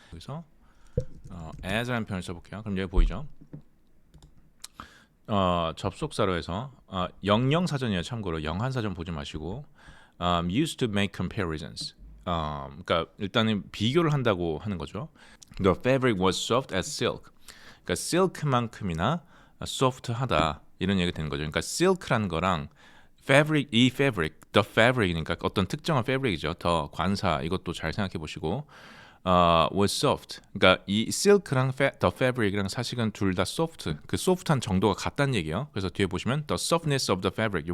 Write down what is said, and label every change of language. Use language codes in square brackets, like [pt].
[ko] 그래서 as라는 표현을 써볼게요. 그럼 여기 보이죠? 접속사로 해서 영영사전이에요. 참고로 영한사전 보지 마시고 [en] used to make comparisons. [ko] 그러니까 일단은 비교를 한다고 하는 거죠. [en] The fabric was soft as silk. [ko] 그러니까 silk만큼이나 soft하다 이런 얘기가 되는 거죠. 그러니까 silk라는 거랑 [en] the fabric [ko] 이니까 어떤 특정한 fabric이죠. 더 관사 이것도 잘 생각해 보시고 [en] was soft. [ko] 그러니까 이 silk랑 the fabric이랑 사실은 둘 다 soft. 그 soft한 정도가 같다는 얘기예요. 그래서 뒤에 보시면 [en] the softness of the fabric.